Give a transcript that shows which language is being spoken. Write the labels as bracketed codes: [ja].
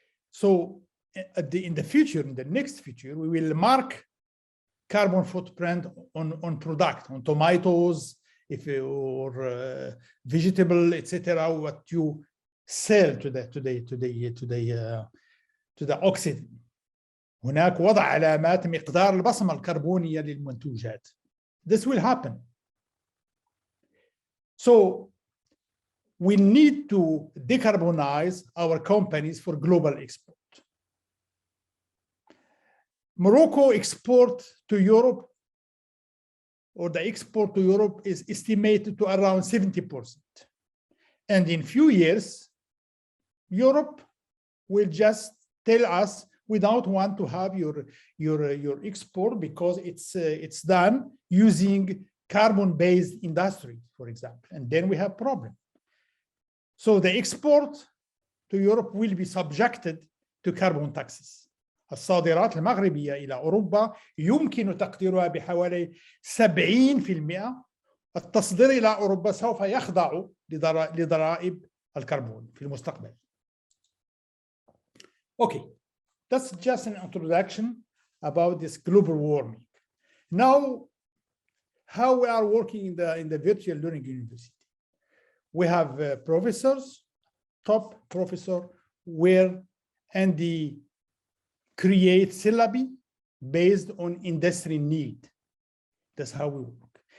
[en] So in the future, in the next future, we will mark carbon footprint on product, on tomatoes, or vegetable, etc. What you sell to the oxygen. [ar] هناك وضع علامات مقدار البصمة الكربونية للمنتوجات. [en] This will happen. So we need to decarbonize our companies for global export. Morocco export to Europe, or the export to Europe, is estimated to around 70%. And in few years, Europe will just tell us, we don't want to have your export because it's done using carbon-based industry, for example, and then we have problem. So the export to Europe will be subjected to carbon taxes. [ar] الصادرات المغربية إلى أوروبا يمكن تقديرها بحوالي 70%. التصدير إلى أوروبا سوف يخضع لضرائب الكربون في المستقبل. [en] Okay, that's just an introduction about this global warming. Now, how we are working in the virtual learning university. We have professors, top professor, and they create syllabi based on industry need. That's how we work.